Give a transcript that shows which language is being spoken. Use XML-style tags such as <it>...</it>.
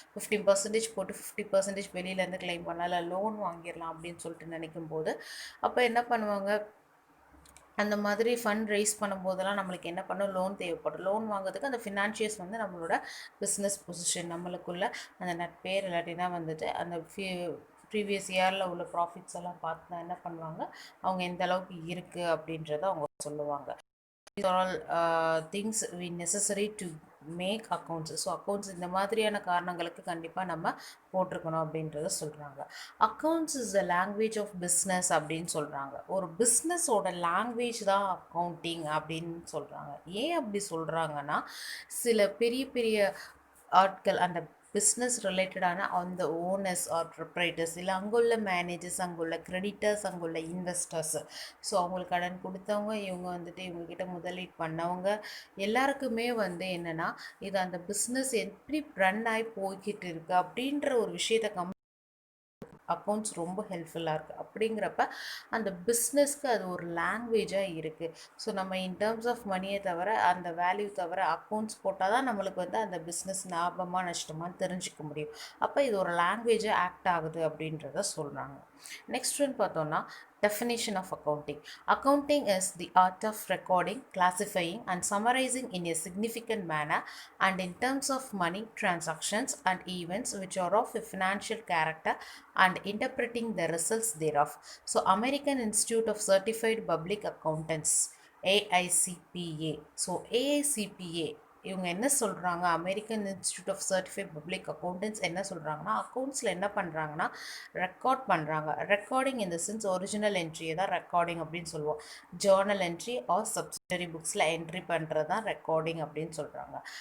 <ta>15% போட்டு 50% வெளியிலேருந்து கிளைம் பண்ணலாம், இல்லை லோன் வாங்கிடலாம் அப்படின்னு சொல்லிட்டு நினைக்கும் போது அப்போ என்ன பண்ணுவாங்க, அந்த மாதிரி ஃபண்ட் ரைஸ் பண்ணும்போதெல்லாம் நம்மளுக்கு என்ன பண்ணும், லோன் தேவைப்படும். லோன் வாங்குறதுக்கு அந்த ஃபினான்ஷியல்ஸ் வந்து நம்மளோட பிஸ்னஸ் பொசிஷன் நம்மளுக்குள்ள அந்த நெட் பேர் இல்லாட்டினா வந்துட்டு அந்த ப்ரீவியஸ் இயரில் உள்ள ப்ராஃபிட்ஸ் எல்லாம் பார்த்து தான் என்ன பண்ணுவாங்க, அவங்க எந்த அளவுக்கு இருக்குது அப்படின்றத அவங்க சொல்லுவாங்க.</ta> <en>These are all things we necessary to make accounts.</en> <ta>So accounts இந்த மாதிரியான காரணங்களுக்கு கண்டிப்பாக நம்ம போட்டிருக்கணும் அப்படின்றத சொல்கிறாங்க.</ta> <en>accounts is the language of business</en> <ta>அப்படின்னு சொல்கிறாங்க. ஒரு பிஸ்னஸோட லாங்குவேஜ் தான் அக்கௌண்டிங் அப்படின்னு சொல்கிறாங்க. ஏன் அப்படி சொல்கிறாங்கன்னா, சில பெரிய பெரிய ஆட்கள் அந்த பிஸ்னஸ் ரிலேட்டடான அந்த ஓனர்ஸ் ஆர் ப்ரொப்ரைட்டர்ஸ், இல்லை அங்குள்ள மேனேஜர்ஸ், அங்குள்ள கிரெடிட்டர்ஸ், அங்குள்ள இன்வெஸ்டர்ஸ், ஸோ அவங்களுக்கு கடன் கொடுத்தவங்க, இவங்க வந்துட்டு இவங்ககிட்ட முதலீடு பண்ணவங்க எல்லாருக்குமே வந்து என்னென்னா, இது அந்த பிஸ்னஸ் எப்படி ரன் ஆகி போய்கிட்டு இருக்குது அப்படின்ற ஒரு விஷயத்தை அக்கௌண்ட்ஸ் ரொம்ப ஹெல்ப்ஃபுல்லாக இருக்குது. அப்படிங்கிறப்ப அந்த பிஸ்னஸ்க்கு அது ஒரு லாங்குவேஜாக இருக்குது. ஸோ நம்ம</ta> <en>in terms of</en> <ta>மணியை தவிர அந்த வேல்யூ தவிர அக்கௌண்ட்ஸ் போட்டால் தான் நம்மளுக்கு வந்து அந்த பிஸ்னஸ் லாபமாக நஷ்டமானு தெரிஞ்சிக்க முடியும். அப்போ இது ஒரு லாங்குவேஜாக ஆக்ட் ஆகுது அப்படின்றத சொல்கிறாங்க. நெக்ஸ்ட் ஒன் பார்த்தோன்னா,</ta> <en>definition of accounting. Accounting is the art of recording, classifying and summarizing in a significant manner and in terms of money transactions and events which are of a financial character and interpreting the results thereof. So American Institute of Certified Public Accountants, AICPA. So AICPA</en> <ta>இவங்க என்ன சொல்கிறாங்க, American institute of certified public accountants என்ன சொல்கிறாங்கன்னா, அக்கௌண்ட்ஸில் என்ன பண்ணுறாங்கன்னா record பண்ணுறாங்க. Recording இந்த sense original என்ட்ரியை தான் ரெக்கார்டிங் அப்படின்னு சொல்லுவோம். Journal entry R subsidiary புக்ஸில் entry பண்ணுறது தான் ரெக்கார்டிங் அப்படின்னு சொல்கிறாங்க.</ta>